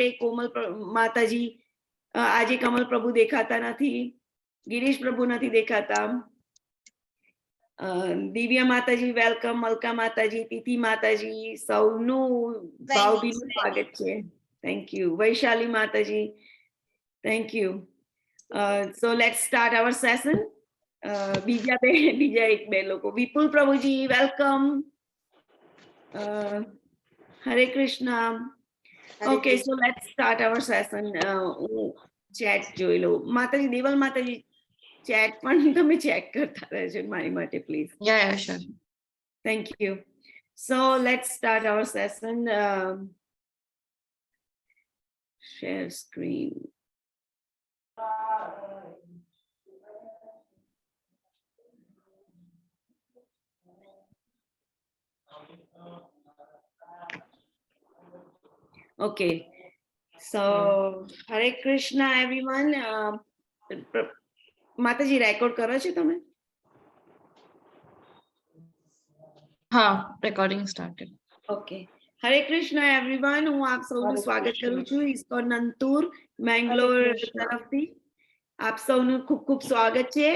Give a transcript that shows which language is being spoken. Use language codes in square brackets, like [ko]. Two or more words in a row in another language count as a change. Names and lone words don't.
[gu] કોમલ માતાજી, આજે કમલ પ્રભુ દેખાતા નથી, ગિરીશ પ્રભુ નથી દેખાતા. દિવ્યા માતાજી વેલકમ, મલકા માતાજી, તિથિ માતાજી, સૌનું ભાવભીનું સ્વાગત છે. [en] thank you. વૈશાલી માતાજી, thank you. So let's start our session. [gu] બીજા એક બે લોકો. વિપુલ પ્રભુજી વેલકમ. હરે કૃષ્ણ. [en] ઓકે, so let's start our session. [gu] ચેટ જોઈ લો. માતાજી, દેવલ માતાજી, ચેટ પણ તમે ચેક કરતા રહેજો મારી માટે પ્લીઝ. [en] Yeah, sure. Thank you. So let's start our session. Share screen. Okay, so Hare Krishna everyone. [gu] માતાજી રેકોર્ડ કરો છો તમે? [en] હા, recording started. Okay. Hare Krishna everyone. [gu] હું આપ સૌનું સ્વાગત કરું છું ઇસ્કોન નંતુર મેંગ્લોર તરફથી. આપ સૌનું ખૂબ ખૂબ સ્વાગત છે.